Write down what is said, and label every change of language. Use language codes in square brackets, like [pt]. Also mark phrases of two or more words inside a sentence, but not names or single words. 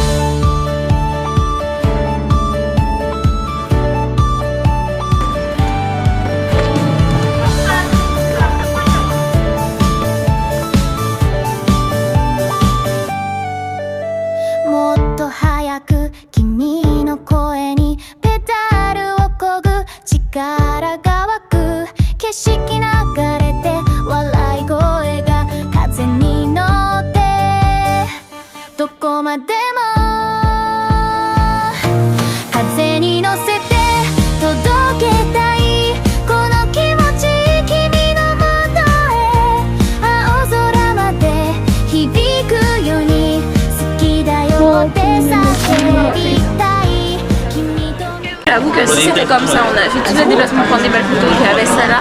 [ja] もっと早く君の声にペダルを漕ぐ力が湧く景色流れて笑い声が風に乗ってどこまでも風に乗せて届けたいこの気持ち君のもとへ青空まで響くように [fr] J'avoue que si c'était comme ça, on a fait tous les déplacements pour prendre des belles photos, qu'il y avait celle-là.